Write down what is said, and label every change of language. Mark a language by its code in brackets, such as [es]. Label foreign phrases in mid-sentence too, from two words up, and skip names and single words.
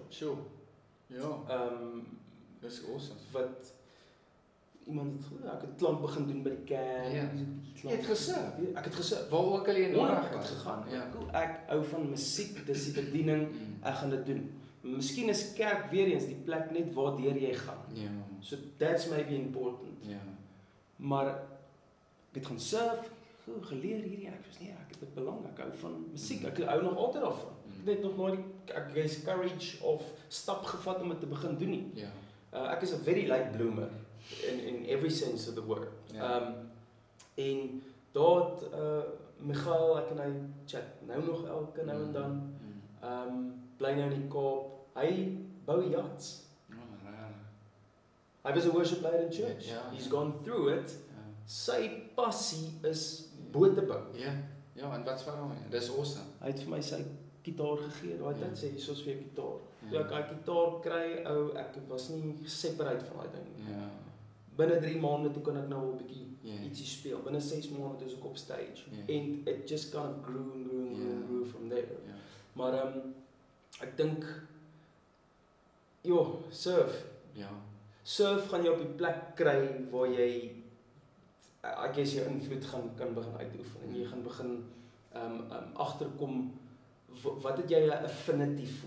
[af] Sure. Dis awesome. Wat iemand het ek het klank begin doen by die kerk. Jy het gesurf. Ek het gesurf. Waar ook al jy nodig het gegaan. Ek hou van musiek, dis die bediening, ek gaan dit doen. Miskien is kerk weer eens die plek net waardeur jy gaan. [en] So that's maybe important. [af] Maar ek het gaan surf, geleer hierdie, ek het dit belangrik, ek hou van musiek, ek hou nog altyd daarvan. Ek het net nog nooit die courage of stap gevat om dit te begin doen nie. Ek is [en] a very late bloomer in every sense of the word. [af] En daar Michael, ek en hy chat nou nog elke nou en dan. Bly nou in die Kaap. Hy bou yachts. [en] Hy was a worship leader in church. He's gone through it. [af] Sy passie is bote bou. En wat's vir hom? Dis awesome. Hy het vir my sy gitaar gegee. Daai tyd sê hy soos vir jou gitaar. Toe ek daai gitaar kry, ek was nie separate van daai ding. Binne 3 maande toe kon ek nou 'n bietjie ietsie speel. Binne 6 maande is ek op stage. [en] And it just kind of grew from there. [af] Maar ek dink surf. Surf gaan jy op die plek kry waar jy ek guess jou invloed kan begin uitoefen en jy gaan begin agterkom wat het jy 'n affinity voor?